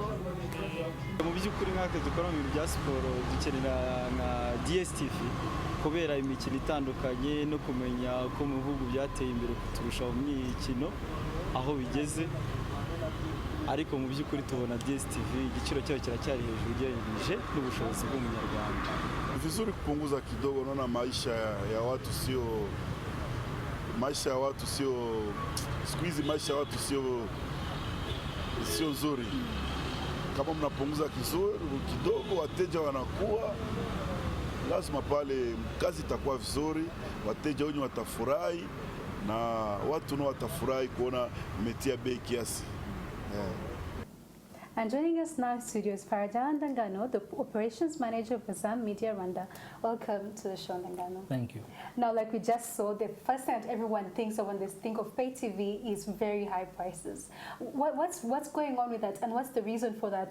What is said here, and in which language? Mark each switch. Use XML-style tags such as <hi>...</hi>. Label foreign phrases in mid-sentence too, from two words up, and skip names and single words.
<rw>Mu by'ukuri nk'aka dukora mu bintu bya siporo dukenera na DSTV kubera imikino itandukanye no kumenya ko mu bihugu byateye imbere kuturusha mu mikino aho bigeze, ariko mu by'ukuri tubona DSTV igiciro cyayo kiracyari hejuru ugereranyije n'ubushobozi bw'umunyarwanda.</rw> <sw>Vizuri kupunguza kidogo, naona maisha ya watu sio siku hizi, maisha ya watu sio nzuri. Kama mnapunguza kidogo, wateja wanakuwa, lazima pale kazi itakuwa vizuri, wateja wengi watafurahi na watu nao watafurahi kuona umetia bei kiasi.</sw> <en>And joining us now in studio is Farajan Dangano, the Operations Manager of Azam Media Rwanda. Welcome to the show, Dangano. Thank you. Now, like we just saw, the first thing that everyone thinks of when they think of pay TV is very high prices. What's going on with that, and what's the reason for that?</en>